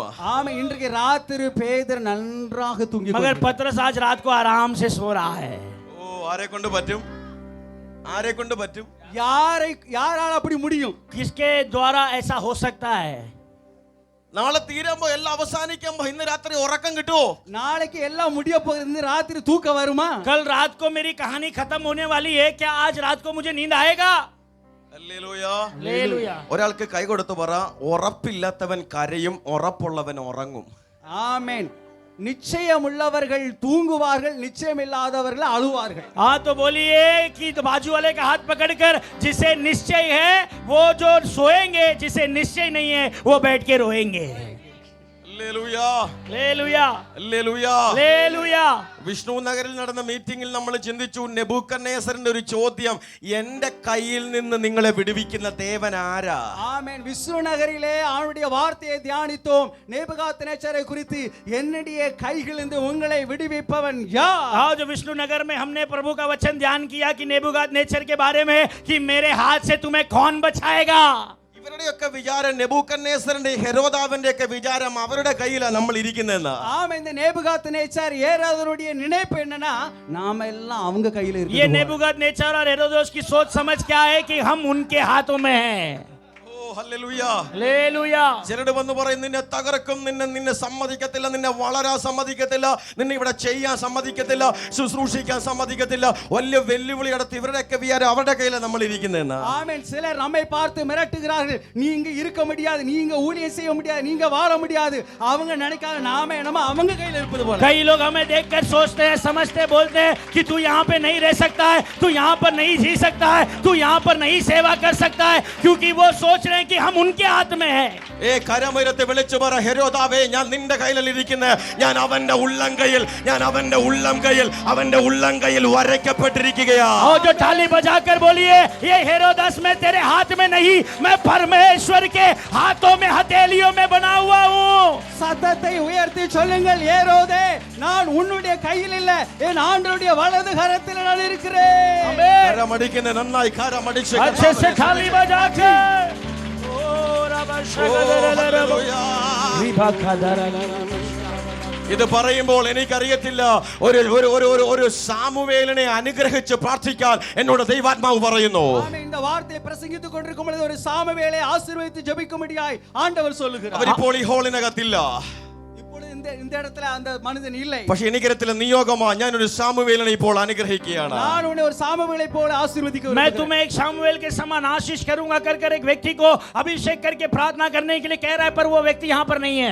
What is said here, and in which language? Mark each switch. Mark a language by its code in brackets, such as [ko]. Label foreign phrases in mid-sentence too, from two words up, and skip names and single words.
[ta] ஆமென். இன்றைக்கு ராத்திரி பேதுரு நன்றாக தூங்கி मगर கொண்டிருக்கிறார். [hi] पतरस आज रात को आराम से सो रहा है. [ml] ഓ, ആരെ കൊണ്ട് പറ്റും? ആരെ കൊണ്ട് പറ്റും? [ta] யாரால அப்படி முடியும்? [hi] किसके द्वारा ऐसा हो सकता है? [ml] നാളെ തീരുമ്പോ എല്ലാം അവസാനിക്കുമ്പോ ഇന്ന് രാത്രി ഉറക്കം കിട്ടുമോ? [ta] நாளைக்கு எல்லாம் முடிய போகுது, இந்த ராத்திரி தூக்கம் வருமா? [hi] कल रात को मेरी कहानी खत्म होने वाली है, क्या आज रात को मुझे नींद आएगा? [ml] ഹല്ലേലൂയ. [hi] हालेलुया. [ml] ഒരാൾക്ക് കൈ കൊടുത്തു പറ, ഉറപ്പില്ലാത്തവൻ കരയും, ഉറപ്പുള്ളവൻ ഉറങ്ങും. [ta] ஆமென். நிச்சயம் உள்ளவர்கள் தூங்குவார்கள், நிச்சயம் இல்லாதவர்கள் அழுவார்கள். [hi] हाँ तो बोलिए कि तो बाजू वाले का हाथ पकड़कर, जिसे निश्चय है वो जो सोएंगे, जिसे निश्चय नहीं है वो बैठ के रोएंगे. [ml] ഹല്ലേലൂയ, [hi] हालेलुया [ml] ഹല്ലേലൂയ. [hi] हालेलुया [ml] വിഷ്ണു നഗറിൽ നടന്ന മീറ്റിംഗിൽ നമ്മൾ ചിന്തിച്ചു, നെബൂക്കദ്നേസറിന്റെ ഒരു ചോദ്യം, എന്റെ കയ്യിൽ നിന്ന് നിങ്ങളെ വിടുവിക്കുന്ന ദേവൻ ആരാ? [ta] ஆமென். விஸ்ரு நகரிலே அவருடைய வார்த்தையை தியானித்தோம். நேபுகாத்நேச்சரை குறித்து என்னுடைய கைகளிலிருந்து உங்களை விடுவிப்பவன் யார்? [hi] आज विष्णु नगर में हमने प्रभु का वचन ध्यान किया कि नेबूकदनेस्सर के बारे में कि मेरे हाथ से तुम्हें कौन बचाएगा। [ml] ഇവരുടെയൊക്കെ വിചാരം, നെബൂക്കദ്നേസറിന്റെ ഹെരോദാവിന്റെ ഒക്കെ വിചാരം അവരുടെ കയ്യിലാണ് നമ്മൾ ഇരിക്കുന്നതെന്ന്. [ta] ஆமா, இந்த நேபுகாத்நேச்சர் ஏரோதனுடைய நினைப்பு என்னன்னா நாம எல்லாம் அவங்க கையில ये இருக்கு. [hi] नेबूकदनेस्सर और हेरोदेस की सोच समझ क्या है कि हम उनके हाथों में हैं। [ml] ഓ ഹല്ലേലൂയ. [hi] हालेलुया [ml] ചിലര് വന്ന് പറയും, നിന്നെ തകർക്കും, നിന്നെ സമ്മതിക്കത്തില്ല, നിന്നെ വളരാൻ സമ്മതിക്കത്തില്ല, നിന്നെ ഇവിടെ ചെയ്യാൻ സമ്മതിക്കത്തില്ല, ശുശ്രൂഷിക്കാൻ സമ്മതിക്കത്തില്ല. വലിയ വെല്ലുവിളി നടത്തി ഇവരുടെയൊക്കെ വിചാരം അവരുടെ കയ്യിലാണ് നമ്മൾ ഇരിക്കുന്നതെന്ന്. [ta] ஆமென். சிலர் நம்மை பார்த்து மிரட்டுகிறார்கள், நீங்க இருக்க முடியாது, நீங்க ஊழியம் செய்ய முடியாது, நீங்க வாழ முடியாது. அவங்க நினைக்காத நாம என்னமோ அவங்க கையில இருப்பது போல. [hi] कई लोग हमें देखकर सोचते हैं, समझते हैं, बोलते हैं कि तू यहाँ पे नहीं रह सकता है, तू यहाँ पर नहीं जी सकता है, तू यहाँ पर नहीं सेवा कर सकता है, क्योंकि वो सोच रहे हैं कि हम उनके हाथ में हैं। [ml] ഏ കരമുയർത്തി വിളിച്ചു പറ, ഹെരോദാവേ, ഞാൻ നിന്റെ കയ്യിലിരിക്കുന്ന, ഞാൻ അവന്റെ ഉള്ളംകൈയിൽ, ഞാൻ അവന്റെ ഉള്ളംകൈയിൽ, അവന്റെ ഉള്ളംകൈയിൽ വരയ്ക്കപ്പെട്ടിരിക്കുകയാ. [hi] और जो ताली बजाकर बोलिए, ये हेरोदस मैं तेरे हाथ में नहीं, मैं परमेश्वर के हाथों में, हथेलियों में बना हुआ हूँ। [ta] சத்தத்தை உயர்த்தி சொல்லுங்கள், ஏரோதே, நான் உன்னுடைய கையில் இல்ல, என் ஆண்டவருடைய வலது கரத்தில் நான் இருக்கிறேன். [ml] കരമടിക്കുന്ന നന്നായി കരമടിച്ച് [hi] अच्छे से थाली बजाकर [ml] ഇത് പറയുമ്പോൾ എനിക്കറിയത്തില്ല, ഒരു സാമുവേലിനെ അനുഗ്രഹിച്ച് പ്രാർത്ഥിക്കാൻ എന്നോട് ദൈവാത്മാവ് പറയുന്നു. [ta] ஆமென். இந்த வார்த்தையை பிரசங்கித்துக் கொண்டிருக்கும் பொழுது ஒரு சாமுவேலை ஆசீர்வதித்து ஜெபிக்கும்படியாய் ஆண்டவர் சொல்லுகிறார். [ml] അവരിപ്പോൾ ഈ ഹോളിനകത്തില്ല, [ta] இப்பொழுது இந்த இடத்துல அந்த மனிதன் இல்லை. [ml] പക്ഷെ എനിക്കറിയത്തില്ല നിയോഗമാ, ഞാനൊരു സാമുവേലിനെ ഇപ്പോൾ അനുഗ്രഹിക്കുകയാണ്. [ta] நான் உன்னை ஒரு சாமுவேலை போல ஆசீர்வதிக்க मैं விரும்புகிறேன். [hi] तुम्हें एक शामुएल के समान आशीष करूंगा कर एक व्यक्ति को अभिषेक करके प्रार्थना करने के लिए कह रहा है, पर वो व्यक्ति यहाँ पर नहीं है।